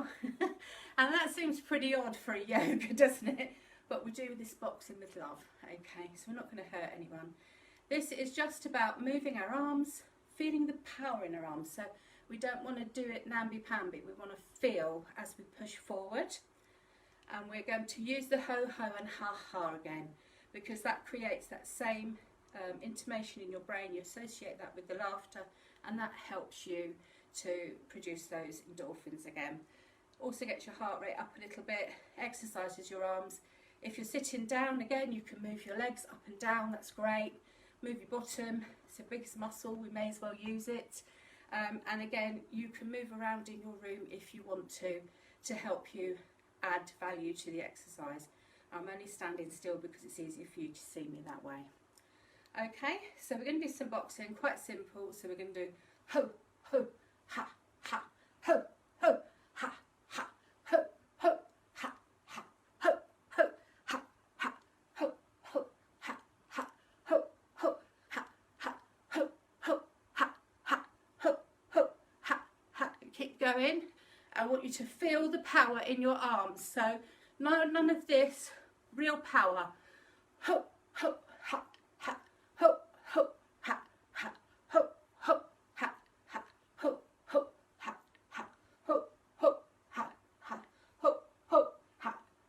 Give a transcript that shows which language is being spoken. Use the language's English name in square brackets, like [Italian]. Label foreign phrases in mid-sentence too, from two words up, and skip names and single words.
[English] And that seems pretty odd for a yoga, doesn't it? But we do this boxing with love, okay? So we're not going to hurt anyone. This is just about moving our arms, feeling the power in our arms. So we don't want to do it namby-pamby. We want to feel as we push forward. And we're going to use the ho-ho and ha-ha again, because that creates that same intimation in your brain. You associate that with the laughter, and that helps you to produce those endorphins again. Also gets your heart rate up a little bit, exercises your arms. If you're sitting down, again, you can move your legs up and down, that's great. Move your bottom, it's the biggest muscle, we may as well use it. And again, you can move around in your room if you want to help you add value to the exercise. I'm only standing still because it's easier for you to see me that way. Okay, so we're going to do some boxing, quite simple. So we're going to do ho, ho, ha, ha, ho, ho, ha, ha, ho, ho, ha, ha, ho, ho, ha, ha, ho, ho, ha, ha, ho, ho, ha, ha, ho, ho, ha, ha, ho, ho, ha, ha. Keep going. I want you to feel the power in your arms. So none of this, real power. Ho, ho, ha, ha, ho, ho, ha, ha, ho, ho, ha, ha, ho, ho, ha, ha, ho, ho, ha, ha, ho, ho, ha,